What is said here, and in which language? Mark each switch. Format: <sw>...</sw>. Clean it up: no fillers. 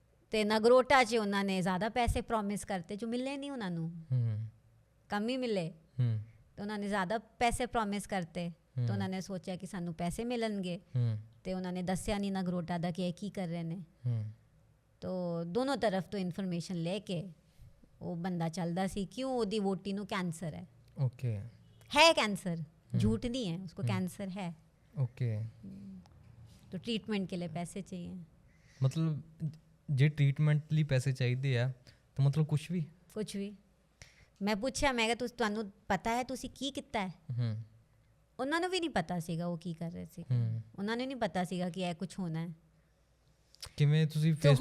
<pa>ਤੇ ਨਗਰੋਟਾ 'ਚ ਉਹਨਾਂ ਨੇ ਜ਼ਿਆਦਾ ਪੈਸੇ ਪ੍ਰੋਮਿਸ ਕਰਤੇ ਜੋ ਮਿਲੇ ਨਹੀਂ ਉਹਨਾਂ ਨੂੰ, ਕਮ ਹੀ ਮਿਲੇ। ਤੇ ਉਹਨਾਂ ਨੇ ਜ਼ਿਆਦਾ ਪੈਸੇ ਪ੍ਰੋਮਿਸ ਕਰਤੇ ਤੇ ਉਹਨਾਂ ਨੇ ਸੋਚਿਆ ਕਿ ਸਾਨੂੰ ਪੈਸੇ ਮਿਲਣਗੇ ਤੇ ਉਹਨਾਂ ਨੇ ਦੱਸਿਆ ਨਹੀਂ ਨਗਰੋਟਾ ਦਾ ਕਿ ਇਹ ਕੀ ਕਰ ਰਹੇ ਨੇ। ਤੋ ਦੋਨੋਂ ਤਰਫ ਤੋਂ ਇਨਫੋਰਮੇਸ਼ਨ ਲੈ ਕੇ ਉਹ ਬੰਦਾ ਚੱਲਦਾ ਸੀ। ਕਿਉਂ? ਉਹਦੀ ਵੋਟੀ ਨੂੰ ਕੈਂਸਰ ਹੈ।</pa> <hi>ਓਕੇ, ਹੈ ਕੈਂਸਰ, झूठ नहीं है, उसको कैंसर है। ओके, तो ट्रीटमेंट के लिए पैसे चाहिए।</hi> <pa>मतलब जे ट्रीटमेंट ਲਈ ਪੈਸੇ ਚਾਹੀਦੇ ਆ ਤਾਂ ਮਤਲਬ ਕੁਝ ਵੀ ਮੈਂ ਪੁੱਛਿਆ, ਮੈਂ ਕਿਹਾ ਤੁਹਾਨੂੰ ਪਤਾ ਹੈ ਤੁਸੀਂ ਕੀ ਕੀਤਾ ਹੈ? ਉਹਨਾਂ ਨੂੰ ਵੀ ਨਹੀਂ ਪਤਾ ਸੀਗਾ ਉਹ ਕੀ ਕਰ ਰਹੇ ਸੀ, ਉਹਨਾਂ ਨੂੰ ਨਹੀਂ ਪਤਾ ਸੀਗਾ ਕਿ ਇਹ ਕੁਝ ਹੋਣਾ ਹੈ। ਕਿਵੇਂ ਤੁਸੀਂ ਫੇਸ ਟੂ ਫੇਸ?</pa>